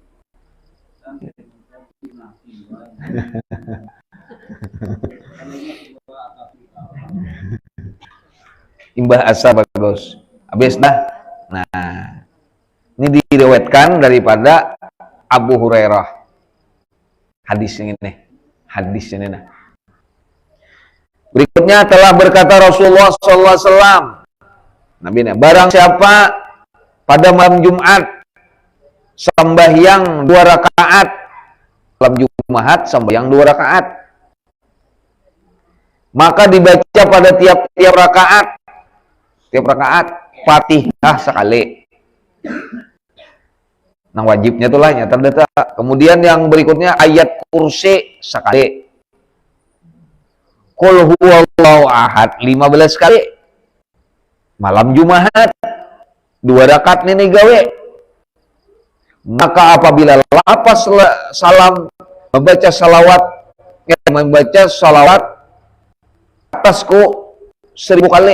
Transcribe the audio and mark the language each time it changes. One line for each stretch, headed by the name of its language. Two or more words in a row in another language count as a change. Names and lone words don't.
Banjar: Imbah asa bagus. Habis dah.
Indonesian: Nah, ini diriwayatkan daripada Abu Hurairah. Hadis ini nih. Hadis ini nah. Berikutnya telah berkata Rasulullah
Arabic: صلى الله عليه وسلم.
Indonesian: Nabi-nya, barang siapa pada malam Jumat sembahyang 2 rakaat, malam Jumat sembahyang 2 rakaat, maka dibaca pada tiap rakaat Fatihah sekali. Nah wajibnya itulah nyata data. Kemudian yang berikutnya ayat kursi sekali.
Arabic: قل هو الله أحد 15 kali.
Banjar: Malam Jumat 2 rakaat ini gawe.
Indonesian: Maka apabila lapas salam membaca salawat atasku 1000 kali.